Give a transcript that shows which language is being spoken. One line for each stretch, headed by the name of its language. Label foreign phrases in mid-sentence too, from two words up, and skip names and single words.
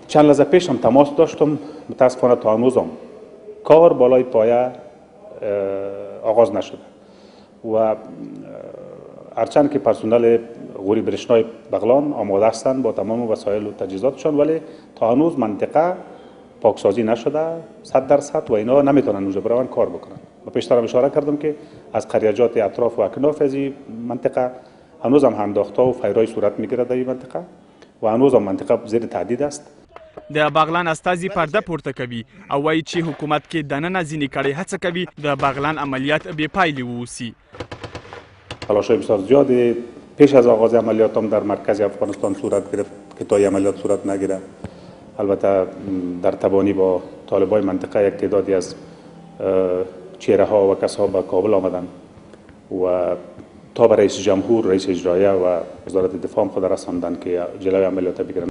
Persian: چند لحظه پیش هم تماس داشتم، متاسفانه تا هنوزم کار بالای پایه آغاز نشده و هرچند که پرسنل غوری برشنای بغلان آماده هستند با تمام وسایل و تجهیزاتشان ولی تا هنوز منطقه پاکسازی نشده 100% و اینا نمیتونن اونجا برون کار بکنن. و پیشترم اشاره کردم که از قریجات اطراف و اکناف از این منطقه هنوز هم انداختها و فیرای صورت میگیره در این منطقه و هنوز هم منطقه زیر تهدید است.
Pashto: د باغلان استازي پرده پورته کوي او وایي چې حکومت کې دننه ځینې کړۍ هڅه کوي د باغلان عملیات بې پایلې ووسي.
Persian: تلاش‌های بسیار زیادی پیش از آغاز عملیات هم در مرکز افغانستان صورت گرفت که تا عملیات صورت نگیره. البته در تبانی با طالبای منطقه یک تعدادی از چهره ها و کسها به کابل آمدند و تا به رئیس جمهور، رئیس اجرایه و وزارت دفاع خود رساندند که جلوی عملیات بگیرند.